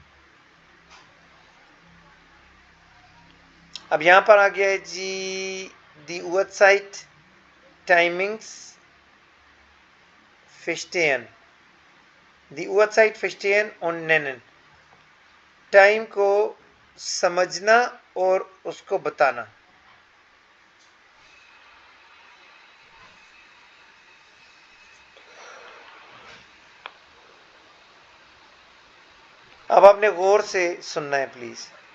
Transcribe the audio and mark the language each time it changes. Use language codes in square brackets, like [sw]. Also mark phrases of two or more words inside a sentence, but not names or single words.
[hi] अब यहाँ पर आ गया है जी [de] die Uhrzeit, Timings, verstehen, die Uhrzeit verstehen und nennen। [hi] टाइम को समझना और उसको बताना। अब आपने गौर से सुनना है प्लीज।